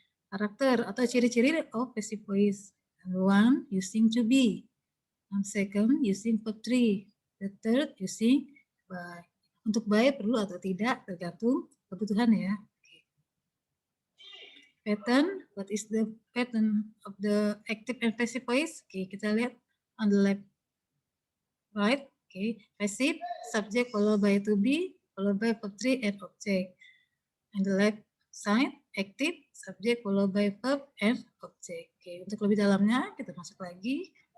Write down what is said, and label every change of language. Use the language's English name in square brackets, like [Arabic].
[Indonesian] Karakter atau ciri-ciri [English] of passive voice. One, using to be. And second, using verb 3. The third, using by. [Indonesian] Untuk by perlu atau tidak tergantung kebutuhan ya. [English] Pattern, what is the pattern of the active and passive voice? Oke, [Indonesian] kita lihat [English] on the left, right. Oke, passive, subject followed by to be, followed by verb 3 and object. On the left side, active, subject followed by verb and object. [Indonesian] Oke, untuk lebih dalamnya kita masuk lagi.